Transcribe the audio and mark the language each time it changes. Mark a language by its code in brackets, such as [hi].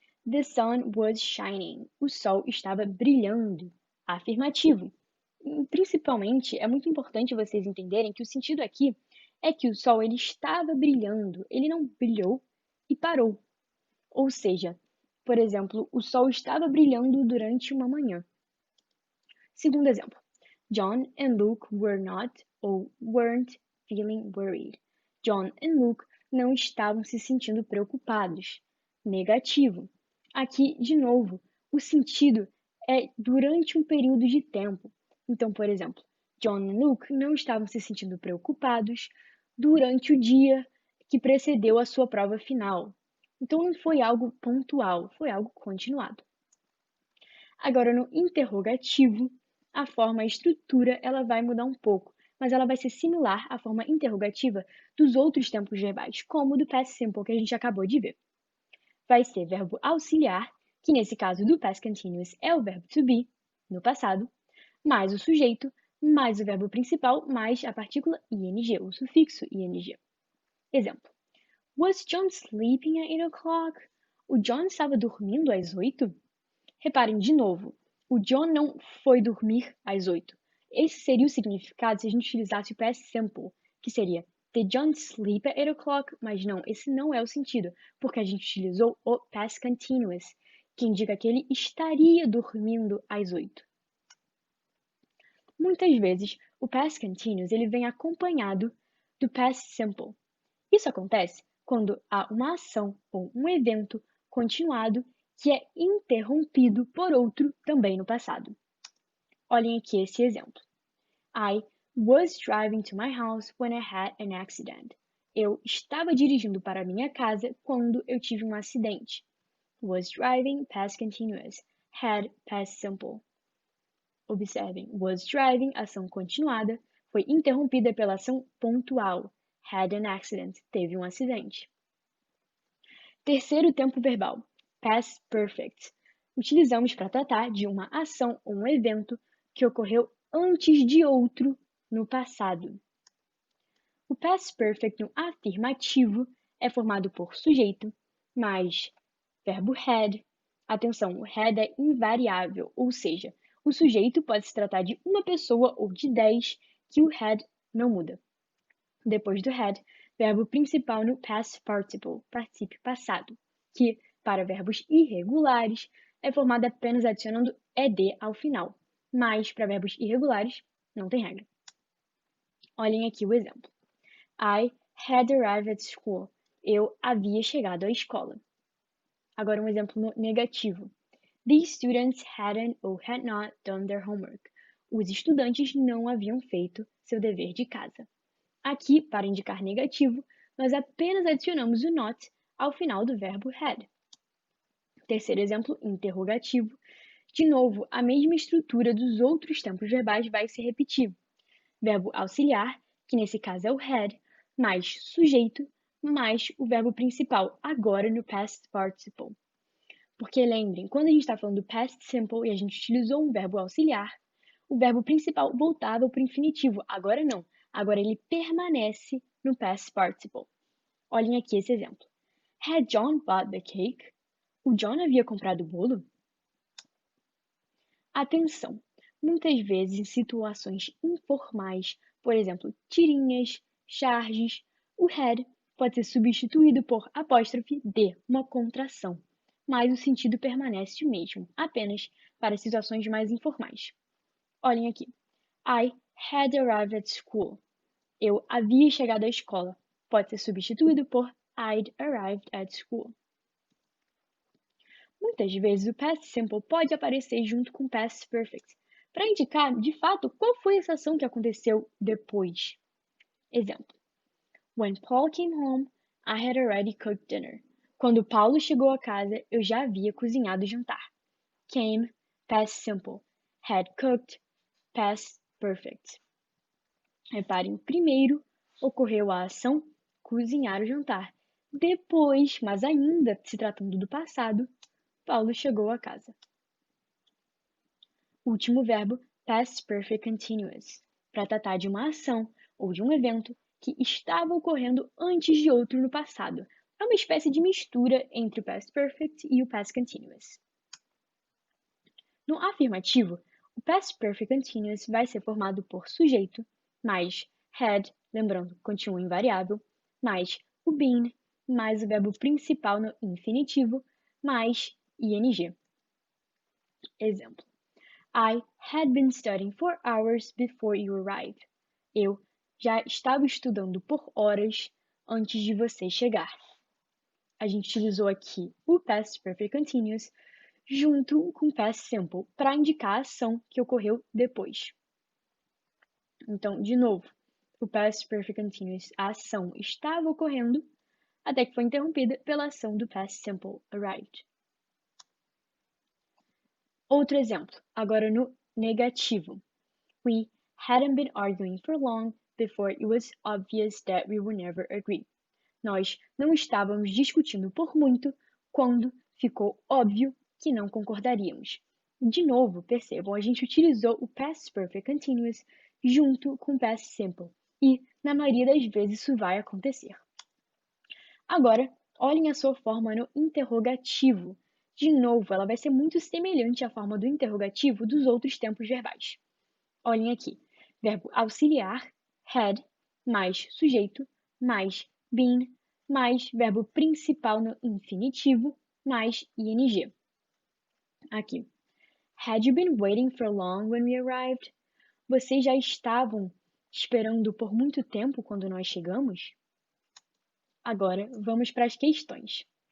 [en] The sun was shining. [pt] O sol estava brilhando. Afirmativo. Principalmente, é muito importante vocês entenderem que o sentido aqui é que o sol ele estava brilhando, ele não brilhou e parou. Ou seja, por exemplo, o sol estava brilhando durante uma manhã. Segundo exemplo, [en] John and Luke were not [pt] ou [en] weren't feeling worried. [pt] John and Luke não estavam se sentindo preocupados. Negativo. Aqui, de novo, o sentido é durante um período de tempo. Então, por exemplo, John e Luke não estavam se sentindo preocupados durante o dia que precedeu a sua prova final. Então, não foi algo pontual, foi algo continuado. Agora, no interrogativo, a forma, a estrutura, ela vai mudar um pouco, mas ela vai ser similar à forma interrogativa dos outros tempos verbais, como o do past simple que a gente acabou de ver. Vai ser verbo auxiliar, que nesse caso do past continuous é o verbo to be, no passado, mais o sujeito, mais o verbo principal, mais a partícula ing, o sufixo ing. Exemplo. [en] Was John sleeping at 8 o'clock? [pt] O John estava dormindo às 8? Reparem de novo, o John não foi dormir às 8. Esse seria o significado se a gente utilizasse o past simple, que seria [en] Did John sleep at 8 o'clock? [pt] Mas não, esse não é o sentido, porque a gente utilizou o past continuous, que indica que ele estaria dormindo às 8. Muitas vezes, o past continuous ele vem acompanhado do past simple. Isso acontece quando há uma ação ou um evento continuado que é interrompido por outro também no passado. Olhem aqui esse exemplo. [en] I was driving to my house when I had an accident. [pt] Eu estava dirigindo para minha casa quando eu tive um acidente. [en] Was driving, past continuous. Had, past simple. [pt] Observem, was driving, ação continuada, foi interrompida pela ação pontual. [en] Had an accident, [pt] teve um acidente. Terceiro tempo verbal, past perfect. Utilizamos para tratar de uma ação ou um evento que ocorreu antes de outro no passado. O past perfect no afirmativo é formado por sujeito mais verbo had. Atenção, o had é invariável, ou seja, o sujeito pode se tratar de uma pessoa ou de 10, que o had não muda. Depois do had, verbo principal no past participle, particípio passado, que, para verbos irregulares, é formado apenas adicionando ed ao final, mas para verbos irregulares, não tem regra. Olhem aqui o exemplo. [en] I had arrived at school. [pt] Eu havia chegado à escola. Agora um exemplo no negativo. [en] These students hadn't or had not done their homework. [pt] Os estudantes não haviam feito seu dever de casa. Aqui, para indicar negativo, nós apenas adicionamos o not ao final do verbo had. Terceiro exemplo, interrogativo. De novo, a mesma estrutura dos outros tempos verbais vai se repetir. Verbo auxiliar, que nesse caso é o had, mais sujeito, mais o verbo principal, agora no past participle. Porque lembrem, quando a gente está falando do past simple e a gente utilizou um verbo auxiliar, o verbo principal voltava para o infinitivo. Agora não. Agora ele permanece no past participle. Olhem aqui esse exemplo. [en] Had John bought the cake? [pt] O John havia comprado o bolo? Atenção! Muitas vezes em situações informais, por exemplo, tirinhas, charges, o had pode ser substituído por apóstrofe de, uma contração, mas o sentido permanece o mesmo, apenas para situações mais informais. Olhem aqui. [en] I had arrived at school. [pt] Eu havia chegado à escola. Pode ser substituído por [en] I'd arrived at school. [pt] Muitas vezes o past simple pode aparecer junto com o past perfect, para indicar, de fato, qual foi essa ação que aconteceu depois. Exemplo. [en] When Paul came home, I had already cooked dinner. [pt] Quando Paulo chegou a casa, eu já havia cozinhado o jantar. [en] Came, past simple. Had cooked, past perfect. [pt] Reparem, primeiro ocorreu a ação cozinhar o jantar. Depois, mas ainda se tratando do passado, Paulo chegou a casa. Último verbo, past perfect continuous, para tratar de uma ação ou de um evento que estava ocorrendo antes de outro no passado. É uma espécie de mistura entre o past perfect e o past continuous. No afirmativo, o past perfect continuous vai ser formado por sujeito, mais had, lembrando, continua invariável, mais o been, mais o verbo principal no infinitivo, mais ing. Exemplo. [en] I had been studying for hours before you arrived. [pt] Eu já estava estudando por horas antes de você chegar. A gente utilizou aqui o past perfect continuous junto com o past simple para indicar a ação que ocorreu depois. Então, de novo, o past perfect continuous, a ação estava ocorrendo até que foi interrompida pela ação do past simple arrived. Outro exemplo, agora no negativo. [en] We hadn't been arguing for long before it was obvious that we would never agree. [pt] Nós não estávamos discutindo por muito quando ficou óbvio que não concordaríamos. De novo, percebam, a gente utilizou o past perfect continuous junto com o past simple e, na maioria das vezes, isso vai acontecer. Agora, olhem a sua forma no interrogativo. De novo, ela vai ser muito semelhante à forma do interrogativo dos outros tempos verbais. Olhem aqui, verbo auxiliar, had, mais sujeito, mais been, mais verbo principal no infinitivo, mais ing. Aqui. [en] Had you been waiting for long when we arrived? [pt] Vocês já estavam esperando por muito tempo quando nós chegamos? Agora, vamos para as questões.